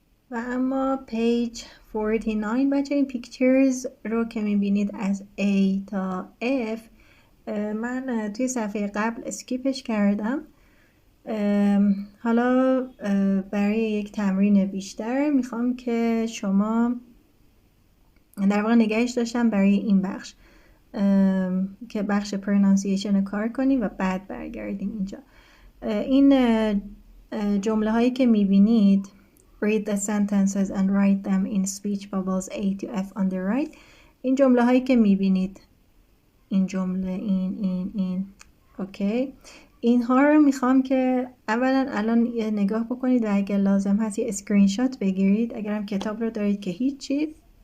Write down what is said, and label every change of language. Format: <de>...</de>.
<fa>و اما page 49 بچه این پیکچرز رو که میبینید از A تا F من توی صفحه قبل اسکیپش کردم. حالا برای یک تمرین بیشتر میخوام که شما در واقع نگهش داشتم برای این بخش که بخش pronunciation رو کار کنیم و بعد برگردیم اینجا. این جمله هایی که میبینید</fa> <en>read the sentences and write them in speech bubbles A to F on the right.</en> <fa>این جمله هایی که میبینید، این جمله، این اوکی، اینها رو میخوام که اولا الان یه نگاه بکنید و اگر لازم هست یه اسکرین شات بگیرید. اگرم کتاب رو دارید که هیچی.</fa>